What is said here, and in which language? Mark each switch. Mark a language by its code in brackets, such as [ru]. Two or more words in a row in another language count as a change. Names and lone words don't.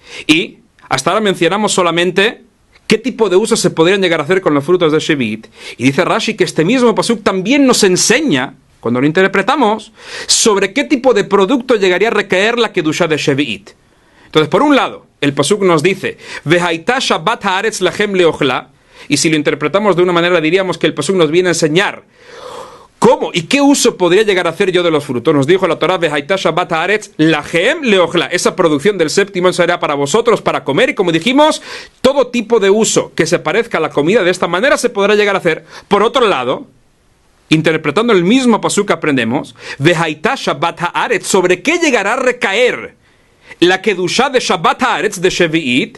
[es] Y hasta ahora mencionamos solamente ¿qué tipo de usos se podrían llegar a hacer con los frutos de shevi'it? Y dice Rashi que este mismo pasuk también nos enseña, cuando lo interpretamos, sobre qué tipo de producto llegaría a recaer la kedusha de shevi'it. Entonces, por un lado, el pasuk nos dice [he] והיתה שבת הארץ לכם לאכלה, [es] y si lo interpretamos de una manera diríamos que el pasuk nos viene a enseñar ¿cómo y qué uso podría llegar a hacer yo de los frutos? Nos dijo la Torá, [he] והיתה שבת הארץ לכם לאכלה. [es] Esa producción del séptimo será para vosotros, para comer. Y como dijimos, todo tipo de uso que se parezca a la comida de esta manera se podrá llegar a hacer. Por otro lado, interpretando el mismo pasuk aprendemos, [he] והיתה שבת הארץ, [es] ¿sobre qué llegará a recaer la kedusha de [he] שבת הארץ [es] de shevi'it?